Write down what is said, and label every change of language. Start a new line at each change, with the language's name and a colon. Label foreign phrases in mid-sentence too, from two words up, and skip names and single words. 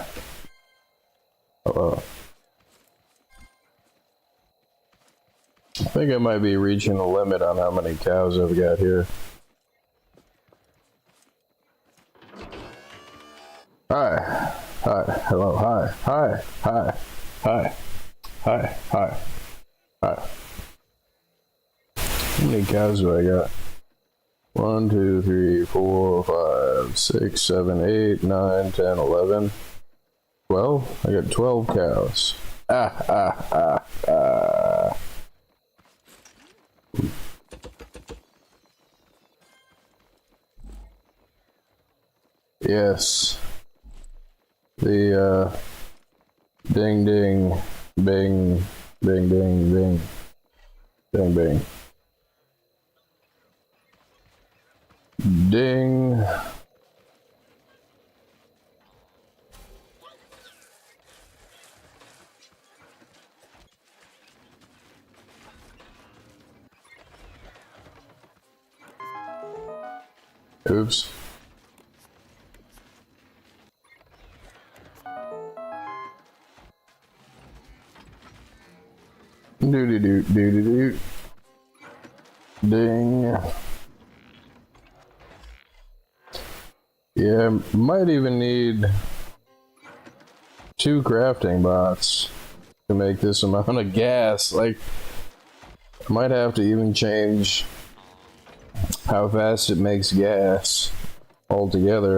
English: Hello. I think I might be reaching the limit on how many cows I've got here. Hi. Hi. Hello. Hi. Hi. Hi. Hi. Hi. Hi. Hi. How many cows do I got? 1, 2, 3, 4, 5, 6, 7, 8, 9, 10, 11, 12. I got 12 cows. Yes. The, ding ding, bing, bing, bing, bing, bing, bing. Ding. Oops. Do. Ding. Yeah, might even need 2 crafting bots to make this amount of gas. Like, I might have to even change how fast it makes gas altogether.